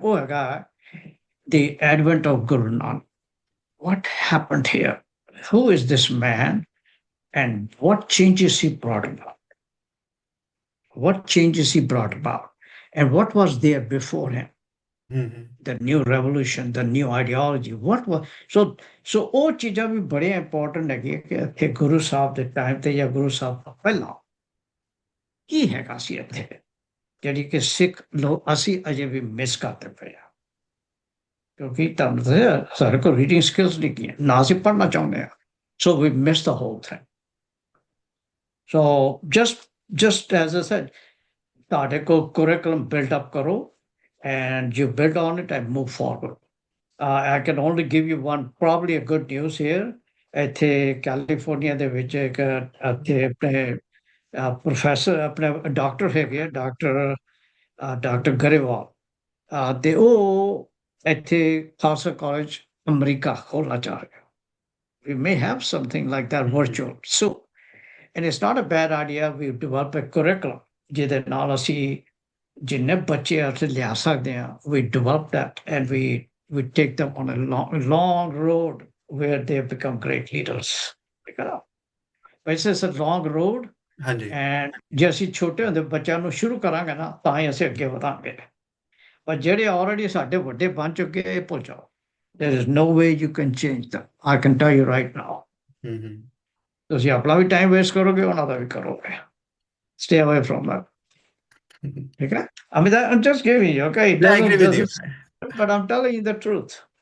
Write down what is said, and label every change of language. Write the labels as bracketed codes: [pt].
[en] Oh my God, the advent of Guru Nanak. What happened here? Who is this man? And what changes he brought about? What changes he brought about? And what was there before him? The new revolution, the new ideology. What was so [pa] ਉਹ ਚੀਜ਼ਾਂ ਵੀ ਬੜੀਆਂ important ਹੈਗੀਆਂ ਕਿ ਇੱਥੇ ਗੁਰੂ ਸਾਹਿਬ ਦੇ time ਤੇ ਜਾਂ ਗੁਰੂ ਸਾਹਿਬ ਤੋਂ ਪਹਿਲਾਂ ਕੀ ਹੈਗਾ ਸੀ ਇੱਥੇ, ਜਿਹੜੀ ਕਿ ਸਿੱਖ ਲੋਕ ਅਸੀਂ ਅਜੇ ਵੀ ਮਿਸ ਕਰਦੇ ਪਏ ਆ, ਕਿਉਂਕਿ ਤੁਹਾਨੂੰ ਤਾਂ ਸਾਡੇ ਕੋਲ ਰੀਡਿੰਗ ਸਕਿੱਲਸ ਨਹੀਂ ਗਈਆਂ, ਨਾ ਅਸੀਂ ਪੜ੍ਹਨਾ ਚਾਹੁੰਦੇ ਆ. [en] So we missed the whole thing. So just as I said, [pa] ਤੁਹਾਡੇ ਕੋਲ curriculum build up ਕਰੋ [en] and you build on it and move forward. I can only give you one probably a good news here. [pa] ਇੱਥੇ California ਦੇ ਵਿੱਚ ਇੱਕ ਇੱਥੇ ਆਪਣੇ professor ਆਪਣੇ ਡਾਕਟਰ ਹੈਗੇ ਆ, ਡਾਕਟਰ ਗਰੇਵਾਲ, ਤੇ ਉਹ ਇੱਥੇ ਖਾਲਸਾ ਕਾਲਜ ਅਮਰੀਕਾ ਖੋਲ੍ਹਣਾ ਚਾਹ ਰਹੇ. [en] We may have something like that virtual soon. And it's not a bad idea. We've developed a curriculum [pa] ਜਿਹਦੇ ਨਾਲ ਅਸੀਂ ਜਿੰਨੇ ਬੱਚੇ ਉੱਥੇ ਲਿਆ ਸਕਦੇ ਹਾਂ, [en] we develop that and we take them on a long road where they become great leaders. But it's a long road. [pa] ਹਾਂਜੀ And ਜੇ ਅਸੀਂ ਛੋਟੇ ਹੁੰਦੇ ਬੱਚਿਆਂ ਨੂੰ ਸ਼ੁਰੂ ਕਰਾਂਗੇ ਨਾ ਤਾਂ ਹੀ ਅਸੀਂ ਅੱਗੇ ਵਧਾਂਗੇ. ਪਰ ਜਿਹੜੇ already ਸਾਡੇ ਵੱਡੇ ਬਣ ਚੁੱਕੇ ਇਹ ਭੁੱਲ ਜਾਓ. [en] There is no way you can change them. I can tell you right now. [pa] ਤੁਸੀਂ ਆਪਣਾ ਵੀ ਟਾਈਮ ਵੇਸਟ ਕਰੋਗੇ, ਉਹਨਾਂ ਦਾ ਵੀ ਕਰੋਗੇ. [en] Stay away from that. Okay? I mean, I'm just giving you, okay? I agree with you. But I'm telling you the truth.